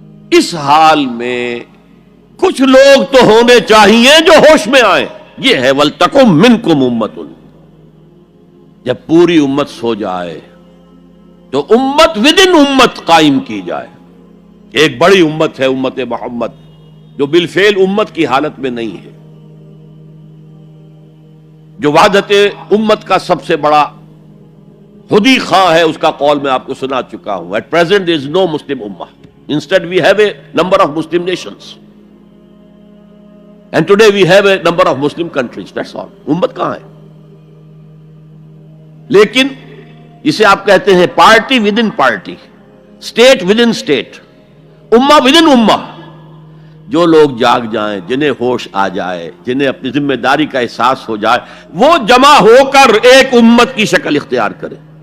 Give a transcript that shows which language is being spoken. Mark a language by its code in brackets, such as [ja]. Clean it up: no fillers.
[ur] اس حال میں کچھ لوگ تو ہونے چاہیے جو ہوش میں آئیں۔ یہ ہے [ar] وَلْتَكُمْ مِنْكُمْ أُمَّةٌ، [ur] جب پوری امت سو جائے تو امت ودن امت قائم کی جائے۔ ایک بڑی امت ہے امت محمد، جو بالفعل امت کی حالت میں نہیں ہے، جو وحدت امت کا سب سے بڑا خودی خواہ ہے، اس کا قول میں آپ کو سنا چکا ہوں۔ [en] At present there is no Muslim ummah. Instead we have a number of Muslim nations. And today we have a number of Muslim countries. That's all. [ur] امت کہاں ہے؟ لیکن اسے آپ کہتے ہیں party with in party, state with in state, امہ with in امہ۔ جو لوگ جاگ جائیں، جنہیں ہوش آ جائے، جنہیں اپنی ذمہ داری کا احساس ہو جائے، وہ جمع ہو کر ایک امت کی شکل اختیار کرے۔